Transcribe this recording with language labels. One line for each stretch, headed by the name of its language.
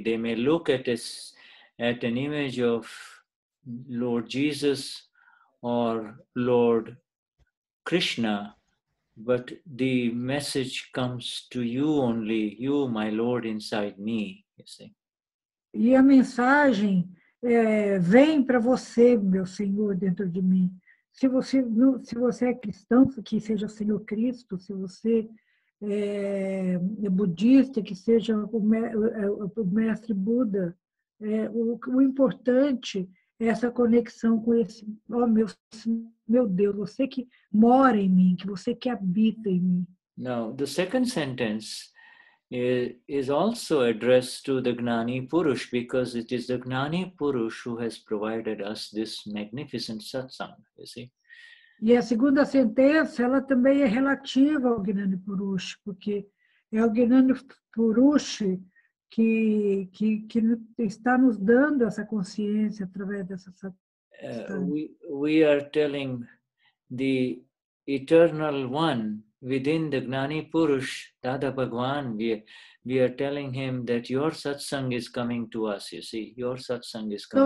English: They may look at an image of Lord Jesus or Lord Krishna, but the message comes to you only, you, my Lord, inside me, you see.
Portuguese: E a mensagem vem para você, meu Senhor, dentro de mim. Se você é cristão, que seja o Senhor Cristo. Se você é budista, que seja o mestre Buda. O importante é essa conexão com esse, meu Deus, você que mora em mim, que você que habita em mim.
English: Now, the second sentence is also addressed to the Gnani Purush, because it is the Gnani Purush who has provided us this magnificent satsang, you see.
Portuguese: E a segunda sentença, ela também é relativa ao Gnani Purush, porque é o Gnani Purush que está nos dando essa consciência através dessa satsang.
English: We are telling the eternal one within the Gnani Purush, Dada Bhagwan, we are telling him that your satsang is coming to us, you see, your satsang is coming.